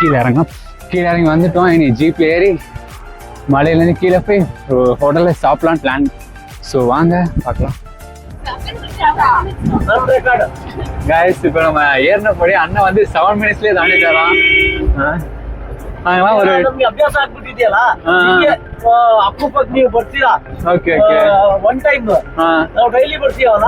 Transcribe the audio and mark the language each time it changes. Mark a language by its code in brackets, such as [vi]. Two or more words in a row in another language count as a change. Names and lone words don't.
[ta] வாங்க கீழே இறங்கலாம். கீழே இறங்கி வந்துட்டோம். இனி ஜீப்பில் ஏறி மலையிலேருந்து கீழே போய் ஹோட்டலில் சாப்பிட்லான்னு பிளான். ஸோ வாங்க பார்க்கலாம். கைஸ் இப்போ நம்ம ஏறினபடி அண்ணன் வந்து 7 minutesலேயே தாண்டிட்டாராம். ஒரு [kn] ಅಭ್ಯಾಸ ಆಗ್ಬಿಟ್ಟಿದೆಯಲ್ಲ ಅಕ್ಕಪಕ್ಕ ನೀವು ಬರ್ತೀರಾ. ಓಕೆ [en] one time [kn] ನಾವು ಡೈಲಿ ಬರ್ತೀವಲ್ಲ.